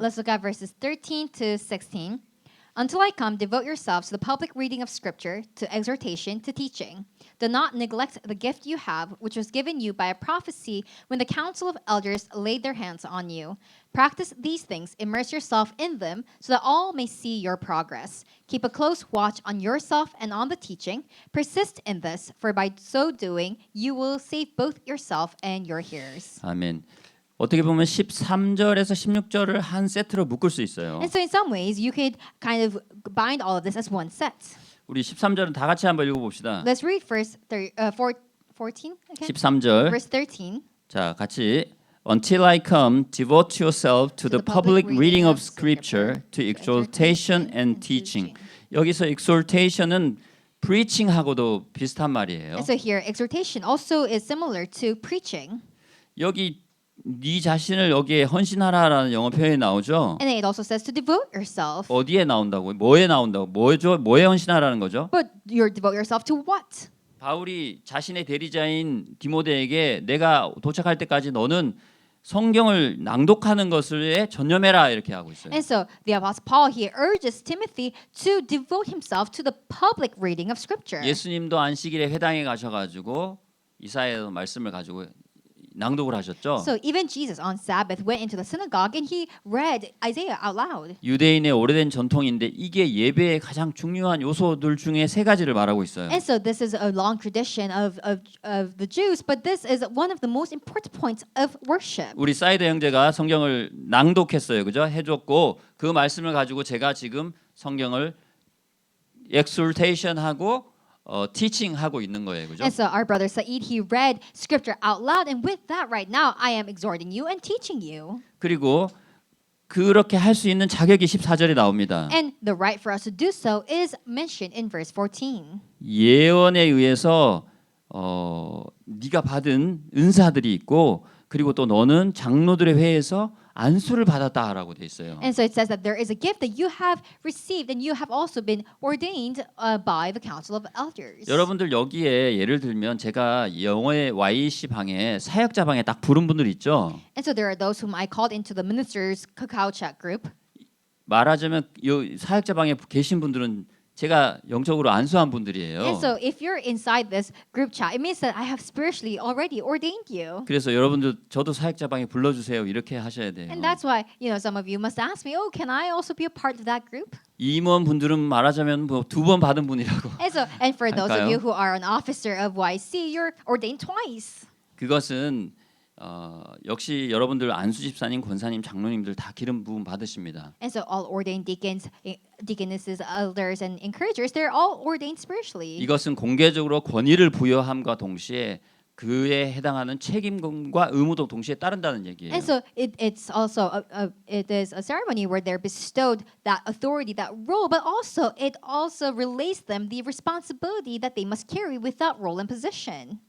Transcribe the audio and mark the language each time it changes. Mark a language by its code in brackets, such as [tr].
[en] Let's look at verses 13 to 16. Until I come, devote yourselves to the public reading of Scripture, to exhortation, to teaching. Do not neglect the gift you have, which was given you by a prophecy when the council of elders laid their hands on you. Practice these things, immerse yourself in them, so that all may see your progress. Keep a close watch on yourself and on the teaching. Persist in this, for by so doing, you will save both yourself and your hearers. [ko] 아멘. 어떻게 보면 13절에서 16절을 한 세트로 묶을 수 있어요. [en] And so in some ways, you could kind of bind all of this as one set. [ko] 우리 13절은 다 같이 한번 읽어봅시다. [en] Let's read first 14 again. [ko] 13절. [en] Verse 13. [ko] 자, 같이 [en] Until I come, devote yourself to the public reading of Scripture, to exhortation and teaching. [ko] 여기서 exhortation은 preaching하고도 비슷한 말이에요. [en] And so here, exhortation also is similar to preaching. [ko] 여기 네 자신을 여기에 헌신하라라는 영어 표현이 나오죠. [en] And it also says to devote yourself. [ko] 어디에 나온다고? 뭐에 나온다고? 뭐에 헌신하라는 거죠? [en] But you devote yourself to what? [ko] 바울이 자신의 대리자인 디모데에게 내가 도착할 때까지 너는 성경을 낭독하는 것에 전념해라 이렇게 하고 있어요. [en] And so the Apostle Paul here urges Timothy to devote himself to the public reading of Scripture. [ko] 예수님도 안식일에 회당에 가셔가지고 이사야 말씀을 가지고 낭독을 하셨죠. [en] So even Jesus on Sabbath went into the synagogue and he read Isaiah out loud. [ko] 유대인의 오래된 전통인데 이게 예배의 가장 중요한 요소들 중에 세 가지를 말하고 있어요. [en] And so this is a long tradition of the Jews, but this is one of the most important points of worship. [ko] 우리 사이드 형제가 성경을 낭독했어요, 그죠? 해줬고 그 말씀을 가지고 제가 지금 성경을 exhortation하고 teaching하고 있는 거예요, 그죠? [en] And so our brother Said, he read scripture out loud, and with that right now, I am exhorting you and teaching you. [ko] 그리고 그렇게 할 수 있는 자격이 14절에 나옵니다. [en] And the right for us to do so is mentioned in verse 14. [ko] 예언에 의해서 네가 받은 은사들이 있고 그리고 또 너는 장로들의 회에서 안수를 받았다라고 돼 있어요. [en] And so it says that there is a gift that you have received, and you have also been ordained by the council of elders. [ko] 여러분들 여기에 예를 들면 제가 영어의 YC 방에 사역자 방에 딱 부른 분들 있죠. [en] And so there are those whom I called into the ministers' cacao chat group. [ko] 말하자면 이 사역자 방에 계신 분들은 제가 영적으로 안수한 분들이에요. [en] And so if you're inside this group chat, it means that I have spiritually already ordained you. [ko] 그래서 여러분들 저도 사역자 방에 불러주세요 이렇게 하셔야 돼요. [en] And that's why, some of you must ask me, oh, can I also be a part of that group? [ko] 임원 분들은 말하자면 뭐 2번 받은 분이라고. [en] And for those of [ko] 할까요? [en] you who are an officer of YC, you're ordained twice. [ko] 그것은 역시 여러분들 안수 집사님, 권사님, 장로님들 다 기름 부음 받으십니다. [en] And so all ordained deacons, deaconesses, elders, and encouragers, they're all ordained spiritually. [ko] 이것은 공개적으로 권위를 부여함과 동시에 그에 해당하는 책임과 의무도 동시에 따른다는 얘기예요. [en] And so it's also it is a ceremony where they're bestowed that authority, that role, but also it also relays them the responsibility that they must carry with that role and position.